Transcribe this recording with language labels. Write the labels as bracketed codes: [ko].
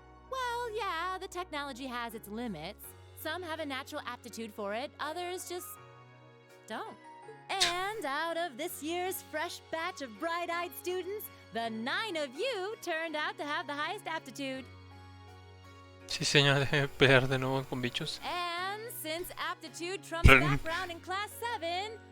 [en] Well, yeah, the technology has its limits. Some have a natural aptitude for it, others just don't. And out of this year's fresh batch of bright-eyed students, the 9 of you turned out to have the highest aptitude. [es] Sí, señor, de pelear de nuevo con bichos. [en] And since aptitude trumps background in Class 7...